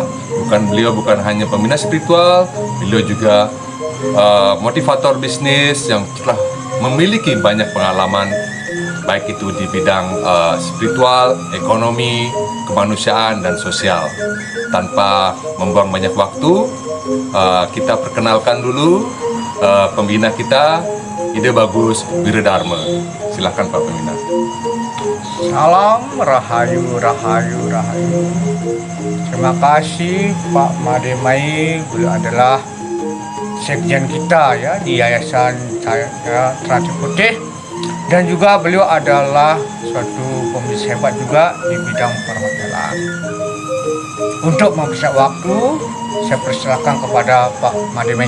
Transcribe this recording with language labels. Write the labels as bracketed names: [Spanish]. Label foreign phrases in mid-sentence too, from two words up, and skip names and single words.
[Indonesian] Beliau bukan hanya pembina spiritual, beliau juga motivator bisnis yang telah memiliki banyak pengalaman, baik itu di bidang spiritual, ekonomi, kemanusiaan, dan sosial. Tanpa membuang banyak waktu, kita perkenalkan dulu pembina kita, Ide Bagus Wiradharma. Silakan Pak Pembina. Salam rahayu, rahayu, rahayu. Terima kasih Pak Mademai. Beliau adalah sekjen kita ya di Yayasan Cahaya Trati Putih, dan juga beliau adalah suatu pembisnis hebat juga di bidang perhotelan. Untuk mempersingkat waktu, saya persilakan kepada Pak Mademai.